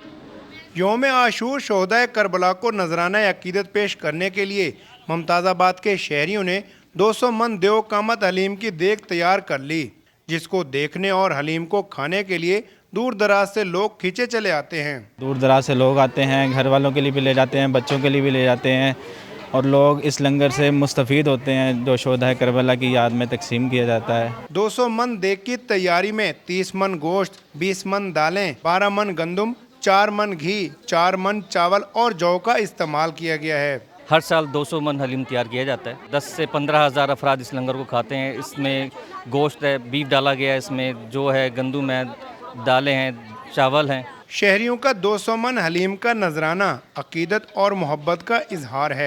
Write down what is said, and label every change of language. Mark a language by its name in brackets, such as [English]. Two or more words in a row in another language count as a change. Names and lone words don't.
[Urdu] یوم عاشور شہدائے کربلا کو نذرانہ عقیدت پیش کرنے کے لیے ممتاز آباد کے شہریوں نے 200 من دیو قامت حلیم کی دیگ تیار کر لی، جس کو دیکھنے اور حلیم کو کھانے کے لیے دور دراز سے لوگ کھینچے چلے آتے ہیں۔ دور دراز سے لوگ آتے ہیں، گھر والوں کے لیے بھی لے جاتے ہیں، بچوں کے لیے بھی لے جاتے ہیں، اور لوگ اس لنگر سے مستفید ہوتے ہیں جو شہدائے کربلا کی یاد میں تقسیم کیا جاتا ہے۔ 200 من دیگ کی تیاری میں 30 من گوشت، 20 من دالیں، 12 من گندم، 4 من گھی، 4 من چاول اور جو کا استعمال کیا گیا ہے۔ ہر سال 200 من حلیم تیار کیا جاتا ہے۔ 10 سے 15 ہزار افراد اس لنگر کو کھاتے ہیں۔ اس میں گوشت ہے، بیف ڈالا گیا ہے، اس میں جو ہے گندم ہے، دالیں ہیں، چاول ہیں۔ شہریوں کا 200 من حلیم کا نذرانہ عقیدت اور محبت کا اظہار ہے۔